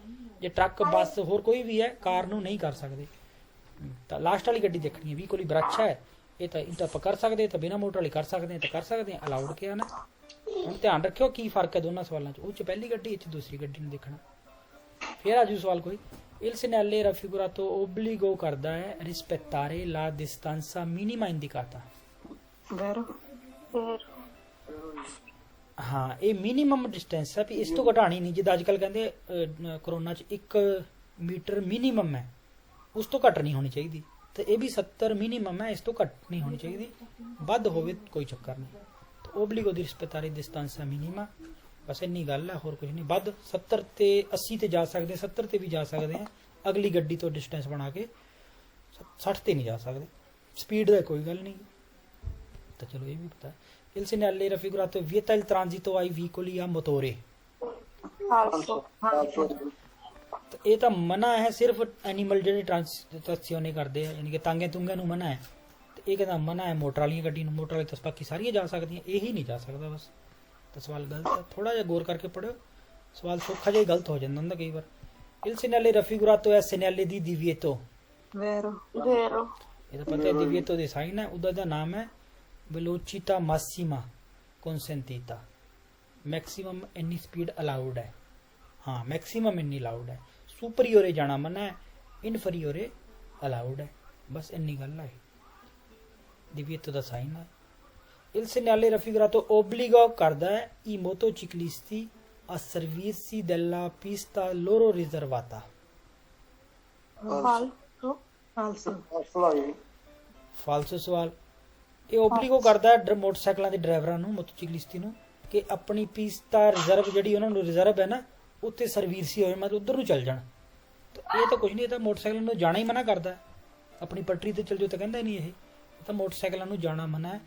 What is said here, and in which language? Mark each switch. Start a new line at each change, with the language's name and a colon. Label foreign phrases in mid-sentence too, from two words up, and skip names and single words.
Punjabi: ਜੇ ਟਰੱਕ ਬੱਸ ਹੋਰ ਕੋਈ ਵੀ ਹੈ, ਕਾਰ ਨੂੰ ਨਹੀਂ ਕਰ ਸਕਦੇ। ਤਾਂ ਲਾਸਟ ਵਾਲੀ ਗੱਡੀ ਦੇਖਣੀ ਹੈ, ਵੀ ਕੋਈ ਬਰਾਛਾ ਹੈ, ਇਹ ਤਾਂ ਆਪਾਂ ਕਰ ਸਕਦੇ, ਤਾਂ ਬਿਨਾਂ ਮੋਟਰ ਵਾਲੀ ਕਰ ਸਕਦੇ ਆ, ਤਾਂ ਕਰ ਸਕਦੇ ਆ, ਅਲਾਉਡ ਕਿਹਾ ਨਾ। ਹੁਣ ਧਿਆਨ ਰੱਖਿਓ ਕੀ ਫਰਕ ਹੈ ਦੋਨਾਂ ਸਵਾਲਾਂ 'ਚ, ਉਹ 'ਚ ਪਹਿਲੀ ਗੱਡੀ, ਇਹ 'ਚ ਦੂਸਰੀ ਗੱਡੀ ਨੂੰ ਦੇਖਣਾ। ਫਿਰ ਆਜੂ ਸਵਾਲ ਕੋਈ।
Italian: Il segnale raffigurato obbligo
Punjabi: ਕਰਦਾ ਹੈ
Italian: rispettare la distanza minima indicata। vero, vero,
Punjabi: ਹਾਂ, ਇਹ
English: minimum distance
Punjabi: ਹੈ, ਵੀ ਇਸ ਤੋਂ ਘਟਾਣੀ ਨਹੀਂ। ਜਿੱਦਾਂ ਅੱਜ ਕੱਲ੍ਹ ਕਹਿੰਦੇ ਕਰੋਨਾ 'ਚ 1 ਮੀਟਰ ਮਿਨੀਮਮ ਹੈ, ਉਸ ਤੋਂ ਘੱਟ ਨਹੀਂ ਹੋਣੀ ਚਾਹੀਦੀ। ਤੇ ਇਹ ਵੀ 70 ਮਿਨੀਮਮ ਹੈ, ਇਸ ਤੋਂ ਘੱਟ ਨਹੀਂ ਹੋਣੀ ਚਾਹੀਦੀ, ਵੱਧ ਹੋਵੇ ਕੋਈ ਚੱਕਰ ਨਹੀਂ। ਓਬਲੀਗੋ ਦੀ ਰਿਸਪੈਟਾਰੀ ਡਿਸਟੈਂਸ ਮਿਨੀਮਾ, ਬਸ ਇੰਨੀ ਗੱਲ ਹੈ, ਹੋਰ ਕੁਝ ਨਹੀਂ। ਵੱਧ 70 ਤੇ 80 ਤੇ ਜਾ ਸਕਦੇ, 70 ਤੇ ਵੀ ਜਾ ਸਕਦੇ ਆ ਅਗਲੀ ਗੱਡੀ ਤੋਂ ਡਿਸਟੈਂਸ ਬਣਾ ਕੇ, 60 ਤੇ ਨਹੀਂ ਜਾ ਸਕਦੇ। ਸਪੀਡ ਦਾ ਕੋਈ ਗੱਲ ਨਹੀਂ। ਤਾਂ ਚਲੋ ਇਹ ਵੀ ਪਤਾ।
Italian: Il segnale raffigurato vieta il transito ai veicoli a motore। falso,
Punjabi: ਤਾਂ ਇਹ ਤਾਂ ਮਨਾ ਹੈ ਸਿਰਫ ਐਨੀਮਲ ਜਿਹੜੇ ਟ੍ਰਾਂਸਪੋਰਟੇਸ਼ਨ ਕਰਦੇ ਆ, ਯਾਨੀ ਕਿ ਤਾਂਗੇ ਤੁੰਗੇ ਨੂੰ ਮਨਾ ਹੈ। ਤੇ ਇਹ ਕਹਿੰਦਾ ਮਨਾ ਹੈ ਮੋਟਰ ਵਾਲੀਆਂ ਗੱਡੀ ਨੂੰ, ਮੋਟਰ ਵਾਲੀ ਤਾਂ ਬਾਕੀ ਸਾਰੀਆਂ ਜਾ ਸਕਦੀਆਂ, ਇਹੀ ਨਹੀਂ ਜਾ ਸਕਦਾ ਬਸ। ਤਾਂ ਸਵਾਲ ਗਲਤ ਹੈ, ਥੋੜਾ ਜਿਹਾ ਗੌਰ ਕਰਕੇ ਪੜ੍ਹੋ, ਸਵਾਲ ਸੌਖਾ ਜਿਹਾ ਗਲਤ ਹੋ ਜਾਂਦਾ ਹੁੰਦਾ ਕਈ ਵਾਰ।
Italian: Il segnale raffigurato è segnale di divieto। vero, vero,
Punjabi: ਇਹ ਤਾਂ ਪਤਾ ਹੈ divieto ਦੇ ਸਾਈਨ ਹੈ, ਉਹਦਾ ਦਾ ਨਾਮ ਹੈ
Italian: velocità massima consentita,
Punjabi: ਮੈਕਸਿਮਮ ਇੰਨੀ ਸਪੀਡ ਅਲਾਉਡ ਹੈ। ਹਾਂ, ਮੈਕਸਿਮਮ ਇੰਨੀ ਅਲਾਉਡ ਹੈ। ਸੁਪਰੀਓਰੇ ਜਾਣਾ ਮਨਾ ਹੈ, ਇਨਫਰੀਓਰੇ ਅਲਾਉਡ ਹੈ, ਬਸ ਇੰਨੀ ਗੱਲ ਹੈ।
Italian: divieto
Punjabi: ਦਾ ਸਾਈਨ ਹੈ।
Italian: Il segnale raffigurato obbligo
Punjabi: ਕਰਦਾ ਹੈ
Italian: i motociclisti a servirsi della pista loro riservata। falso, falso,
Punjabi: ਫਾਲਸੋ ਸਵਾਲ। ਇਹ ਓਬਲੀਗੋ ਕਰਦਾ ਹੈ ਮੋਟਰਸਾਈਕਲਾਂ ਦੇ ਡਰਾਈਵਰਾਂ ਨੂੰ, ਮੋਟੋਚਿਕਲਿਸਟੀ ਨੂੰ, ਕਿ ਆਪਣੀ ਪੀਸਤਾ ਰਿਜ਼ਰਵ ਜਿਹੜੀ ਉਹਨਾਂ ਨੂੰ ਰਿਜ਼ਰਵ ਹੈ ਨਾ, ਉੱਥੇ ਸਰਵਿਸ ਹੀ ਹੋਵੇ, ਮਤਲਬ ਉਧਰ ਨੂੰ ਚੱਲ ਜਾਣ। ਤਾਂ ਇਹ ਤਾਂ ਕੁਝ ਨਹੀਂ, ਇਹ ਤਾਂ ਮੋਟਰਸਾਈਕਲ ਨੂੰ ਜਾਣਾ ਹੀ ਮਨਾ ਕਰਦਾ। ਆਪਣੀ ਪਟਰੀ ਤੇ ਚੱਲ ਜਾਓ ਤਾਂ ਕਹਿੰਦਾ ਨਹੀਂ, ਇਹ ਤਾਂ ਮੋਟਰਸਾਈਕਲਾਂ ਨੂੰ ਜਾਣਾ ਮਨਾ ਹੈ।